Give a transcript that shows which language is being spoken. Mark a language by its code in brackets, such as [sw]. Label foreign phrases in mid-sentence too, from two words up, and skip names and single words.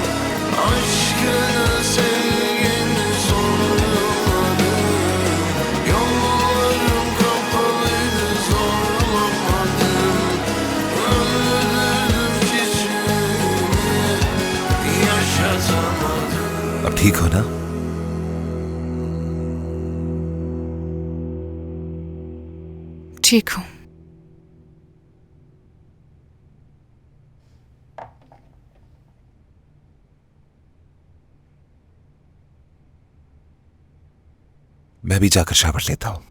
[tr] Aşkını sevgini sormadım. Yollarım kapalıydı zorlamadım. Öldürdüm çiçeğimi, yaşatamadım. [hi] अब ठीक हो ना? ठीक हूँ। मैं भी जाकर शावर लेता हूं।